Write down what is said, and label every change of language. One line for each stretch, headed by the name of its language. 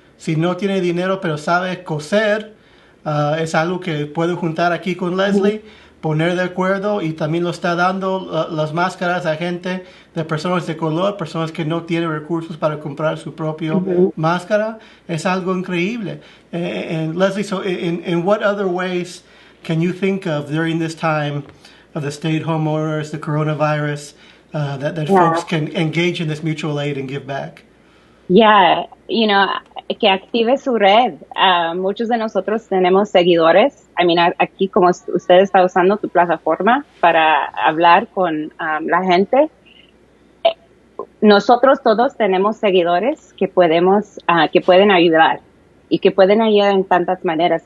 Spanish: Si no tiene dinero pero sabe coser, es algo que puedo juntar aquí con Leslie, poner de acuerdo, y también lo está dando las máscaras a gente de personas de color, personas que no tienen recursos para comprar su propio máscara. Es algo increíble.
English: And Leslie, so in what other ways can you think of during this time of the stay-at-home orders, the coronavirus, that folks can engage in this mutual aid and give back?
Spanish: Yeah, que active su red. Muchos de nosotros tenemos seguidores. Aquí como usted está usando tu plataforma para hablar con la gente, nosotros todos tenemos seguidores que pueden ayudar y que pueden ayudar en tantas maneras.